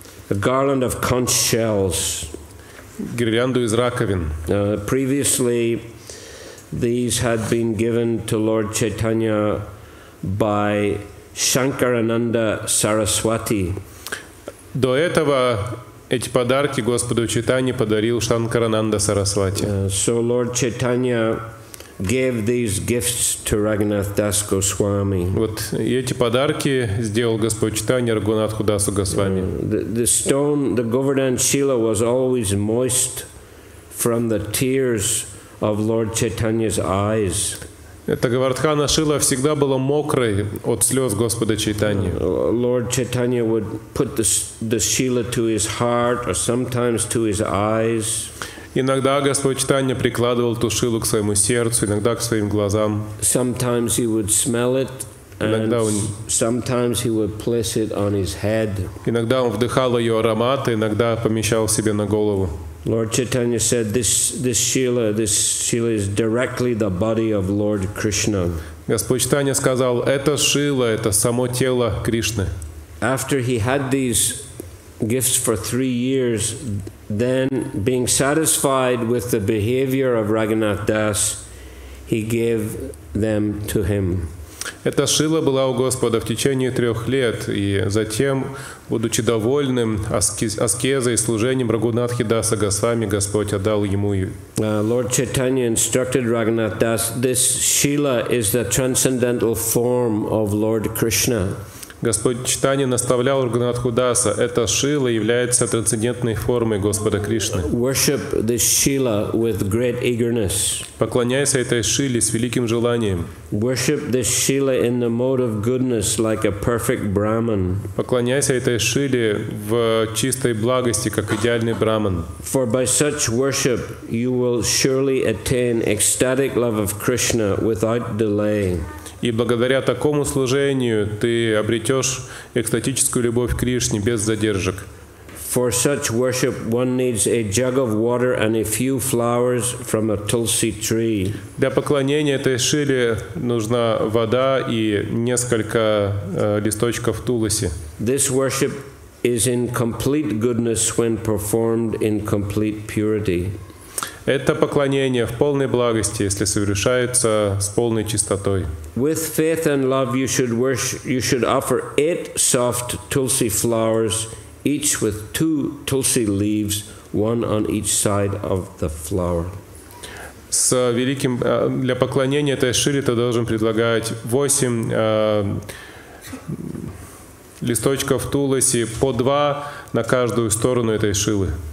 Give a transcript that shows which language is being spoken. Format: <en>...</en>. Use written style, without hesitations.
<en>A garland of conch shells.</en> <ru>Гирлянду из раковин.</ru> <en>Previously, These had been given to Lord Chaitanya by Shankarananda Saraswati.</en> <ru>До этого эти подарки Господу Чайтанье подарил Шанкарананда Сарасвати.</ru> <en>So Lord Chaitanya gave these gifts to Raghunath Das Goswami.</en> <ru>Вот и эти подарки сделал Господь Чайтанья Рагхунатху Дасу Госвами.</ru> <en>The stone, the Govardhan Shila, was always moist from the tears of Lord Chaitanya's eyes.</en> <ru>Эта Говардхана Шила всегда была мокрой от слез Господа Чайтаньи.</ru> <en>Lord Chaitanya would put the Shila to his heart or sometimes to his eyes.</en> <ru>Иногда Господь Чайтанья прикладывал ту шилу к своему сердцу, иногда к своим глазам.</ru> <en>Sometimes he would smell it, and sometimes he would place it on his head.</en> <ru>Иногда он вдыхал ее аромат, иногда помещал себе на голову.</ru> <en>Lord Chaitanya said, this Shila is directly the body of Lord Krishna.</en> <ru>Господь Чайтанья сказал, это шила, это само тело Кришны.</ru> <en>After he had these gifts for 3 years, then being satisfied with the behavior of Raghunath Das, he gave them to him.</en> <ru>Эта шила была у Господа в течение 3 лет, и затем, будучи довольным аскезой и служением Рагхунатхи Даса Госвами, Господь отдал ему ее.</ru> <en>Lord Chaitanya instructed Raghunath Das, this Shila is the transcendental form of Lord Krishna.</en> <ru>Господь Чайтанья наставлял Рагхунатху Даса, эта шила является трансцендентной формой Господа Кришны.</ru> <en>Worship this Shila with great eagerness.</en> <ru>Поклоняйся этой шиле с великим желанием.</ru> <en>Worship this Shila in the mode of goodness like a perfect Brahman.</en> <ru>Поклоняйся этой шиле в чистой благости, как идеальный браман.</ru> <en>For by such worship you will surely attain ecstatic love of Krishna without delay.</en> <ru>И благодаря такому служению ты обретешь экстатическую любовь к Кришне без задержек.</ru> <en>For such worship one needs a jug of water and a few flowers from a tulsi tree.</en> <ru>Для поклонения этой шиле нужна вода и несколько листочков туласи.</ru> <en>This worship is in complete goodness when performed in complete purity.</en> <ru>Это поклонение в полной благости, если совершается с полной чистотой.</ru> <en>With faith and love you should offer 8 soft tulsi flowers, each with 2 tulsi leaves, one on each side of the flower.</en> <ru>С великим для поклонения этой шиле ты должен предлагать 8 листочков туласи, по 2 на каждую сторону этой шилы.</ru>